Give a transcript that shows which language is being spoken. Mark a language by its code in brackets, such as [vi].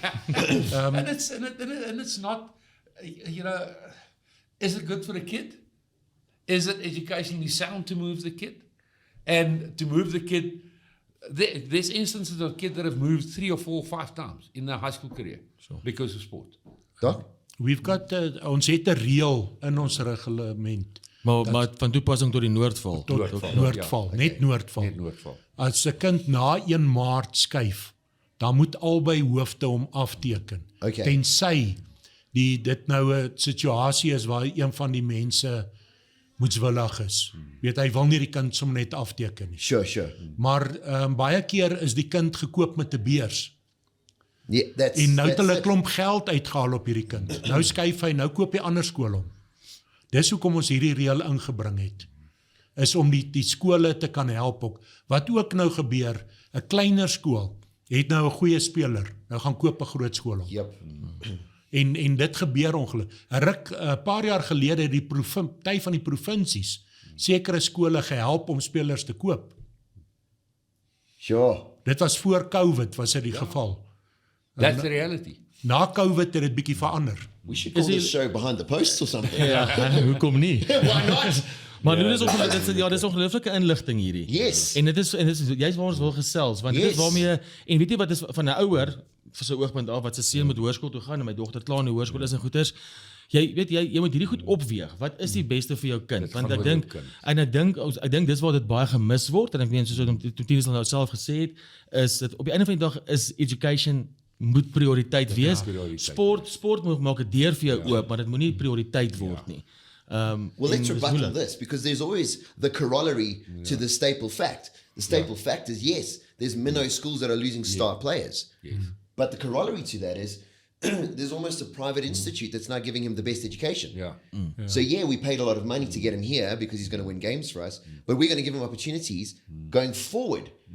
[en] and it's not, you know, is it good for the kid? Is it educationally sound to move the kid? And to move the kid, there's instances of kids that have moved 3 or 4 or 5 times in their high school career because of sport. Doc? We've got [af] ons het 'n reël in ons reglement Maar van toepassing tot die Noordvaal. tot Noordvaal, net Noordvaal. Net Noordvaal. As 'n kind na 1 Maart skuif, dan moet albei hoofde hom afteken. [en] Okay. [af] Tensy dit nou 'n situasie is waar een van die mense moetswillig is. Weet hy wil nie die kind sommer net afteken nie. [en] Sure. [af] Maar baie keer is die kind gekoop met 'n beurs. [en] Yeah, that's, [af] En nou het [en] that's [af] hulle [en] it. [af] klomp geld uitgehaal op hierdie kind. Nou skuif hy, nou koop hy ander skool om. Dis hoekom ons hierdie reël ingebring het. Is om die skole te kan help ook. Wat ook nou gebeur, 'n kleiner skool het nou 'n goeie speler. Nou gaan koop 'n groot skool op. [en] Yep. [af] En dit gebeur ongelukkig. 'n paar jaar gelede het die party van die provinsies sekere skole gehelp om spelers te koop. [en] Sure. [af] Dit was voor COVID was dit die geval. [en] That's the reality. [af] Na COVID het dit bietjie verander. [en] We should call this show Behind the Posts or something. [af] Ja, hoekom nie? [en] Why not? [af] Maar dit is ongelooflike inligting hierdie. [en] Yes. [af] En dit is juist waar ons wil gesels, want dit [en] Yes. [af] is waarmee en weet jy wat is van 'n ouer vir sy oogpunt af wat sy seun met hoërskool toe gaan en my dogter klaar in die hoërskool is en goeters. Jy weet jy moet hierdie goed opweeg. Wat is die beste vir jou kind? Want ek dink dis waar dit baie gemis word en ek meen soos wat Tinus nou self gesê het, is dit op die einde van die dag is education moet prioriteit wees. Sport moet maak 'n deur vir jou oop, maar dit moenie prioriteit word nie. [en] Well, let's rebuttal this, because there's always the corollary to the staple fact. The staple fact is, yes, there's minnow schools that are losing star players. But the corollary to that is there's almost a private institute that's now giving him the best education. So we paid a lot of money to get him here because he's going to win games for us, but we're going to give him opportunities going forward.